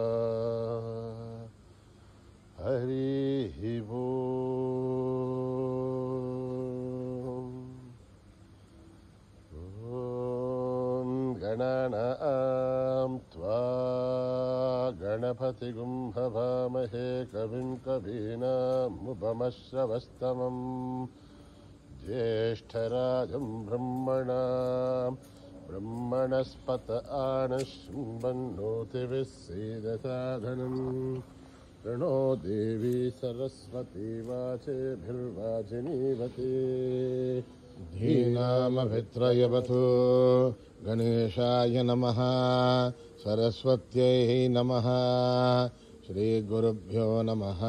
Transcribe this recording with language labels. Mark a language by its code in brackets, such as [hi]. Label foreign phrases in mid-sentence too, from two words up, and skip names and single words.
[sa] హరి ఓం గణానాం త్వా గణపతిగుం హవామహే కవిం కవీనాముపమశ్రవస్తమం జ్యేష్ఠరాజం బ్రహ్మణస్పత ఆనశృण्वन्नोतिभिस्सीदसादनं प्रणो देवी सरस्वती वाचेभिर्वाचिनीवते. धीनामभित्रयवतु गणेशाय नमः, सरस्वत्यै नमः, श्रीगुरुभ्यो नमः.